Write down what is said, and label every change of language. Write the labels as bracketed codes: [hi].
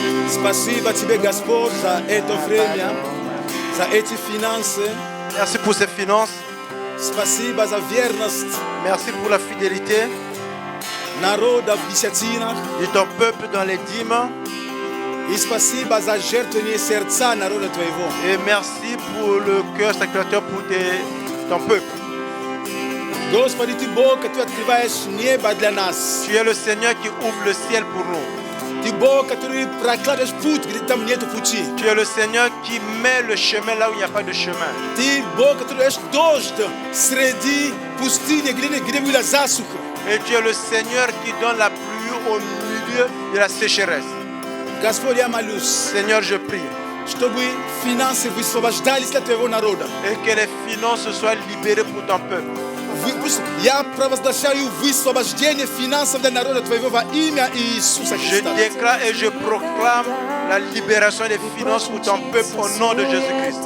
[ru] Спасибо тебе, Господь, за это время, за эти финансы. [fr] Merci pour ces finances. [ru] Спасибо за верность. [fr] Merci pour la fidélité [ru] Народа в десятинах. [fr] de ton peuple dans les dîmes. [ru] И спасибо за жертвенные сердца народа Твоего. [fr] Et merci pour le cœur sacrificateur pour ton peuple. [ru] Господи, Ты Бог, который открываешь небо для нас. [fr] Tu es le Seigneur qui ouvre le ciel pour nous. [ru] Ты Бог, который прокладываешь путь, где там нету пути. [fr] Tu es le Seigneur qui met le chemin là où il n'y a pas de chemin. [ru] Ты Бог, который даешь дождь среди пустыни, где была засуха. [fr] Et tu es le Seigneur qui donne la pluie au milieu de la sécheresse. [ru] Господь, я молюсь, [fr] Seigneur, je prie. [ru] чтобы финансы высвобождались для Твоего народа. [fr] Et que les finances soient libérées pour ton peuple. [ru] Я провозглашаю высвобождение финансов для народа Твоего во имя Иисуса [fr] Je [ru] Христа. [fr] déclare et je proclame la libération des finances pour ton peuple au nom de Jésus-Christ.